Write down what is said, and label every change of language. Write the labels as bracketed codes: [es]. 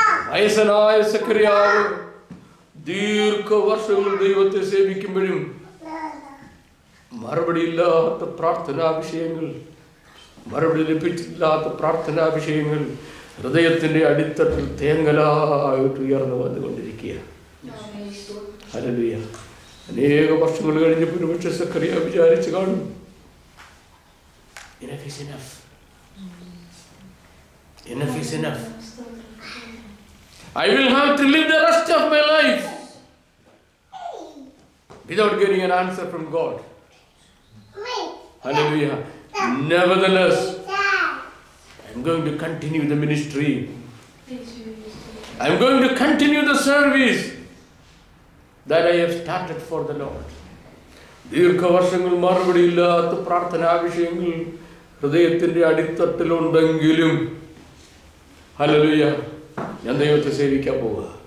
[ml] വയസ്സനായ സഖറിയാവ് ദീർഘവർഷങ്ങൾ ദൈവത്തെ സേവിക്കുമ്പോഴും മറുപടിയില്ലാത്ത പ്രാർത്ഥനാ വിഷയങ്ങൾ, മറുപടി ലഭിച്ചില്ലാത്ത പ്രാർത്ഥനാ വിഷയങ്ങൾ ഹൃദയത്തിന്റെ അടിത്തട്ടിൽ തേങ്ങലായിട്ട് ഉയർന്നു വന്നുകൊണ്ടിരിക്കുക. ഹല്ലേലൂയ. അനേക വർഷങ്ങൾ കഴിഞ്ഞപ്പോൾ ഒരുപക്ഷെ സഖറിയ വിചാരിച്ചു കാണും, [en] enough is enough. Enough is enough. I will have to live the rest of my life without getting an answer from God. Hallelujah. Nevertheless, I am going to continue the ministry. I am going to continue the service that I have started for the Lord. [ml] ദീർഘവർഷങ്ങൾ മറുപടിയില്ലാത്ത പ്രാർത്ഥനാ വിഷയങ്ങൾ ഹൃദയത്തിന്റെ അടിത്തട്ടിലുണ്ടെങ്കിലും, hallelujah, ഞാൻ ദൈവത്തെ സേവിക്കാൻ പോവുക.